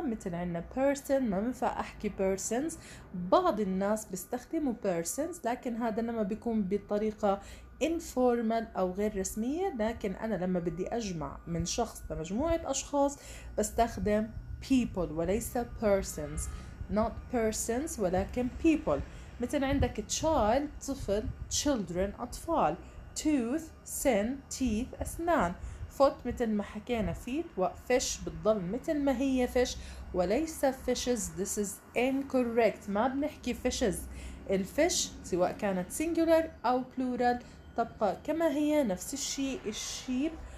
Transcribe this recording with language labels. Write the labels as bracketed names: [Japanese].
[Arabic] مثل عنا person، ما بنفع أحكي persons، بعض الناس بيستخدموا persons لكن هذا لما بيكون بطريقة informal أو غير رسمية، لكن أنا لما بدي أجمع من شخص لمجموعة أشخاص بستخدم people وليس persons. [English] not persons [Arabic] ولكن [English] people. [Arabic] مثل عندك child طفل، children أطفال، tooth سن، teeth أسنان، foot مثل ما حكينا feet، وfish بتضل مثل ما هي fish وليس fishes. [English] this is incorrect. [Arabic] ما بنحكي fishes. الفش سواء كانت singular أو plural تبقى كما هي نفس الشيء الشيب.